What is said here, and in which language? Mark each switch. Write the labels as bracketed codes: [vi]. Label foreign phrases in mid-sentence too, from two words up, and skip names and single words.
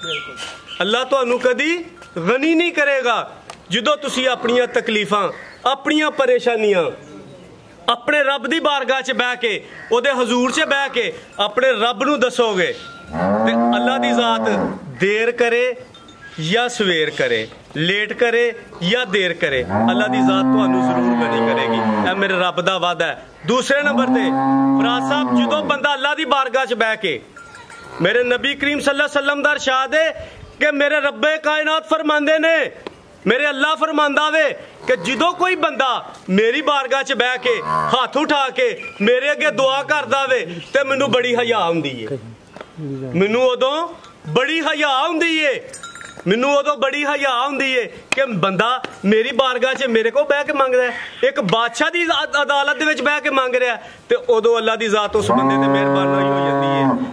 [pa] ਅੱਲਾਹ ਤੁਹਾਨੂੰ ਕਦੀ ਗਨੀ ਨਹੀਂ ਕਰੇਗਾ। ਜਦੋਂ ਤੁਸੀਂ ਆਪਣੀਆਂ ਤਕਲੀਫ਼ਾਂ ਆਪਣੀਆਂ ਪਰੇਸ਼ਾਨੀਆਂ ਆਪਣੇ ਰੱਬ ਦੀ ਬਾਰਗਾਹ 'ਚ ਬਹਿ ਕੇ ਓਹਦੇ ਹਜ਼ੂਰ 'ਚ ਬਹਿ ਕੇ ਆਪਣੇ ਰੱਬ ਨੂੰ ਦੱਸੋਗੇ ਤੇ ਅੱਲਾਹ ਦੀ ਜ਼ਾਤ ਦੇਰ ਕਰੇ ਯਾ ਸਵੇਰ ਕਰੇ, ਲੇਟ ਕਰੇ ਜਾਂ ਦੇਰ ਕਰੇ, ਅੱਲਾ ਦੀ ਜ਼ਾਤ ਤੁਹਾਨੂੰ ਜ਼ਰੂਰ ਗਨੀ ਕਰੇਗੀ। ਇਹ ਮੇਰੇ ਰੱਬ ਦਾ ਵਾਅਦਾ ਹੈ। ਦੂਸਰੇ ਨੰਬਰ ਤੇ ਫਰਾਜ਼ ਸਾਹਿਬ, ਜਦੋਂ ਬੰਦਾ ਅੱਲਾ ਦੀ ਬਾਰਗਾਹ 'ਚ ਬਹਿ ਕੇ, ਮੇਰੇ ਨਬੀ ਕਰੀਮ [ar] صلى الله عليه وسلم [pa] ਦਾ ਇਰਸ਼ਾਦ ਹੈ ਕਿ ਮੇਰੇ ਰੱਬੇ ਕਾਇਨਾਤ ਫਰਮਾਉਂਦੇ ਨੇ, ਮੇਰੇ ਅੱਲਾ ਫਰਮਾਂਦਾ ਵੇ ਕਿ ਜਦੋਂ ਕੋਈ ਬੰਦਾ ਮੇਰੀ ਬਾਰਗਾਹ 'ਚ ਬਹਿ ਕੇ ਹੱਥ ਉਠਾ ਕੇ ਮੇਰੇ ਅੱਗੇ ਦੁਆ ਕਰਦਾ ਵੇ ਤੇ ਮੈਨੂੰ ਬੜੀ ਹਯਾ ਹੁੰਦੀ ਏ, ਮੈਨੂੰ ਉਦੋਂ ਬੜੀ ਹਯਾ ਹੁੰਦੀ ਏ, ਮੈਨੂੰ ਉਦੋਂ ਬੜੀ ਹਯਾ ਹੁੰਦੀ ਏ ਕਿ ਬੰਦਾ ਮੇਰੀ ਬਾਰਗਾਹ 'ਚ ਮੇਰੇ ਕੋਲ ਬਹਿ ਕੇ ਮੰਗਦਾ ਹੈ, ਇੱਕ ਬਾਦਸ਼ਾਹ ਦੀ ਅਦਾਲਤ ਦੇ ਵਿੱਚ ਬਹਿ ਕੇ ਮੰਗ ਰਿਹਾ, ਤੇ ਉਦੋਂ ਅੱਲਾ ਦੀ ਜ਼ਾਤ ਉਸ ਬੰਦੇ ਤੇ ਮਿਹਰਬਾਨੀ ਹੋ ਜਾਂਦੀ ਏ।